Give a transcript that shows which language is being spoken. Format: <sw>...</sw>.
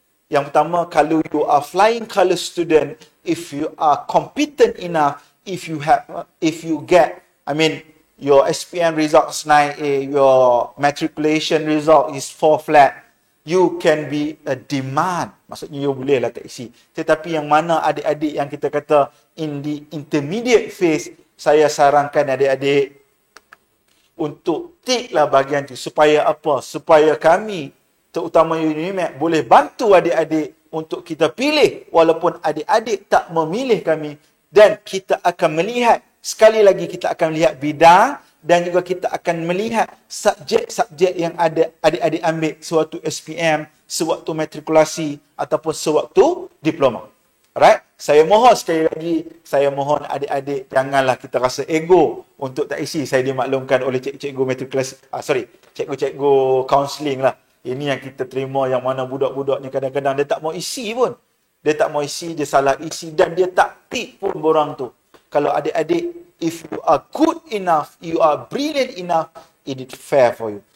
<en>Yang pertama, kalau you are flying colour student, if you are competent enough, if you get, your SPM results 9A, your matriculation result is 4 flat, you can be a demand.</en> <ms>Maksudnya you boleh lah tak isi. Tetapi yang mana adik-adik yang kita kata</ms> <en>in the intermediate phase,</en> <ms>saya sarankan adik-adik untuk tick lah bahagian tu. Supaya apa? Supaya kami, terutama UNIMAP, boleh bantu adik-adik untuk kita pilih walaupun adik-adik tak memilih kami. Dan kita akan melihat, sekali lagi kita akan melihat bidang dan juga kita akan melihat subjek-subjek yang ada adik-adik ambil sewaktu SPM, sewaktu matrikulasi ataupun sewaktu diploma. Alright? Saya mohon sekali lagi, saya mohon adik-adik janganlah kita rasa ego untuk tak isi. Saya dimaklumkan oleh cikgu matrikulasi, cikgu counselling lah. Ini yang kita terima, yang mana budak-budak ni kadang-kadang dia tak mau isi pun. Dia tak mau isi, dia salah isi dan dia tak tik pun borang tu. Kalau adik-adik,</ms> <en>if you are good enough, you are brilliant enough, it is fair for you.</en>